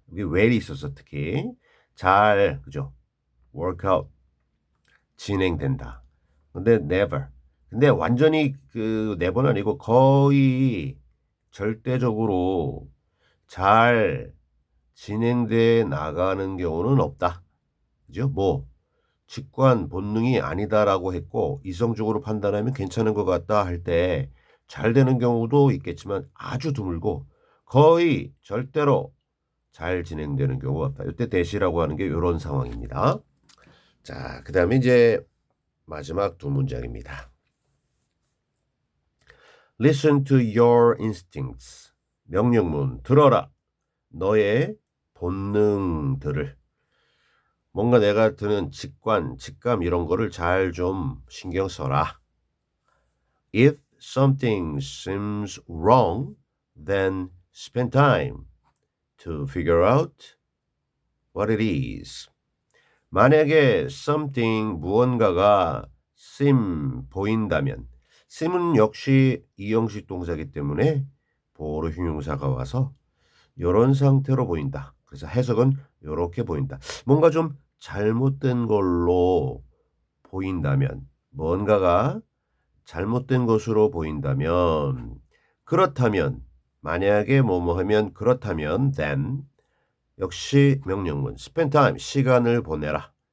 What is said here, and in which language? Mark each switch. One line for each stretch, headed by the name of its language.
Korean: 여기 well이 있어서 특히 잘 그죠? work out 진행된다. 근데 never. 근데 완전히 그 never는 아니고 거의 절대적으로 잘 진행돼 나가는 경우는 없다. 그죠? 직관 본능이 아니다라고 했고 이성적으로 판단하면 괜찮은 것 같다 할 때 잘 되는 경우도 있겠지만 아주 드물고 거의 절대로 잘 진행되는 경우가 없다. 이때 대시라고 하는 게 이런 상황입니다. 자, 그 다음에 이제 마지막 두 문장입니다.
English: Listen to your instincts.
Korean: 명령문 들어라. 너의 본능들을. 뭔가 내가 드는 직감 이런 거를 잘 좀 신경 써라.
English: If something seems wrong, then spend time to figure out what it is.
Korean: 만약에 something 무언가가 보인다면 seem은 역시 이형식 동사이기 때문에 보호 형용사가 와서 이런 상태로 보인다. 그래서 해석은 이렇게 보인다. 뭔가 좀 잘못된 걸로 보인다면 뭔가가 잘못된 것으로 보인다면 그렇다면 만약에 뭐뭐 하면 그렇다면 then 역시 명령문
English: spend time
Korean: 시간을 보내라.